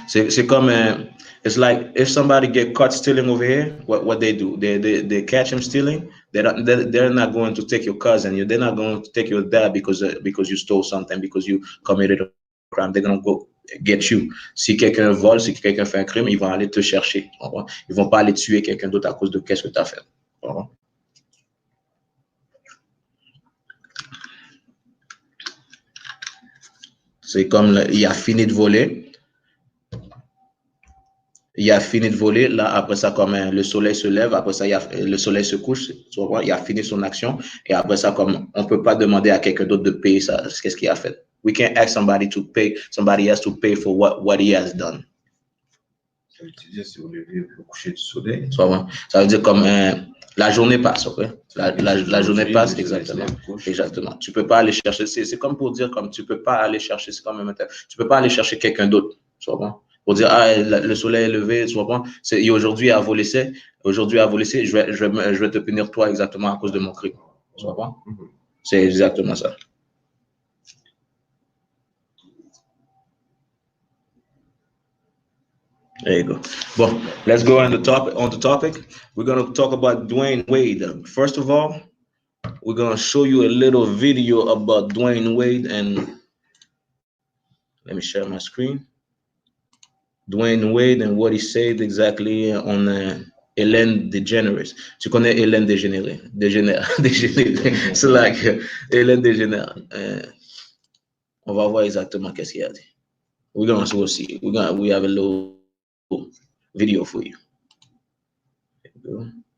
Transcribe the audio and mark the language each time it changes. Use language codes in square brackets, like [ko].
[fr] C'est comme [en] it's like if somebody get caught stealing over here, what they do? They catch him stealing. They're not going to take your cousin. They're not going to take your dad because you stole something, because you committed a crime. They're gonna go get you. [fr] Si quelqu'un vole, si quelqu'un fait un crime, ils vont aller te chercher. Ils vont pas aller tuer quelqu'un d'autre à cause de qu'est-ce que tu as fait. C'est comme il a fini de voler. Il a fini de voler, là, après ça, comme le soleil se lève, après ça, le soleil se couche, tu vois, il a fini son action, et après ça, comme on ne peut pas demander à quelqu'un d'autre de payer ça, qu'est-ce qu'il a fait. [en] We can't ask somebody else to pay for what he has done. [fr] Ça veut dire, c'est au lever, le coucher du soleil. Ça veut dire comme la journée passe, ok? La journée passe, exactement. Exactement. Tu peux pas aller chercher, c'est comme pour dire, comme tu peux pas aller chercher, c'est comme tu peux pas aller chercher quelqu'un d'autre, tu vois? Pour dire, le soleil est levé, tu vois, et aujourd'hui à voler, je vais te punir toi exactement à cause de mon crime. Tu vois, c'est exactement ça. [en] There you go. Bon, let's go on the topic. We're going to talk about Dwayne Wade. First of all, we're going to show you a little video about Dwayne Wade, and let me share my screen. Dwayne Wade and what he said exactly on Hélène DeGeneres. [fr] Tu connais Hélène DeGeneres? Dégénéré. [en] C'est like [fr] Hélène DeGeneres. On va voir exactement qu'est-ce qu'il a dit. [en] We're going to see. We have a little video for you. There you go.